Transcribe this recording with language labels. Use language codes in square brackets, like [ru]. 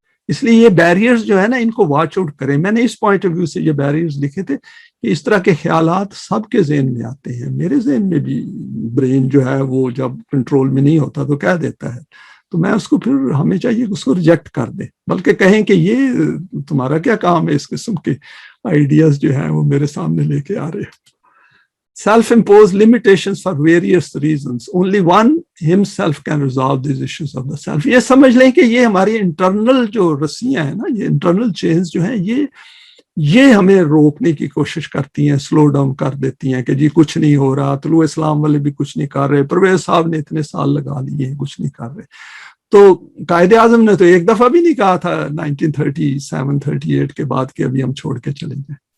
[ur] اس لیے یہ بیریئرز جو ہے نا ان کو واچ آؤٹ کریں. میں نے اس پوائنٹ آف ویو سے یہ بیریئرز لکھے تھے کہ اس طرح کے خیالات سب کے ذہن میں آتے ہیں. میرے ذہن میں بھی برین جو ہے وہ جب کنٹرول میں نہیں ہوتا تو کہہ دیتا ہے, تو میں اس کو پھر ہمیں چاہیے اس کو ریجیکٹ کر دیں, بلکہ کہیں کہ یہ تمہارا کیا کام ہے اس قسم کے آئیڈیاز جو ہیں وہ میرے سامنے لے کے آ رہے ہیں. [en] Self-imposed limitations for various reasons. Only one himself can resolve these issues of the self. [ur] یہ سمجھ لیں کہ یہ ہماری انٹرنل جو رسیاں ہیں نا, یہ انٹرنل چینز جو ہیں یہ ہمیں روکنے کی کوشش کرتی ہیں, سلو ڈاؤن کر دیتی ہیں کہ جی کچھ نہیں ہو رہا, طلوع اسلام والے بھی کچھ نہیں کر رہے, پرویز صاحب نے اتنے سال لگا لیے ہیں کچھ نہیں کر رہے. تو قائد اعظم نے تو ایک دفعہ بھی نہیں کہا تھا 1937-38 کے بعد کہ ابھی ہم چھوڑ کے چلیں جائیں.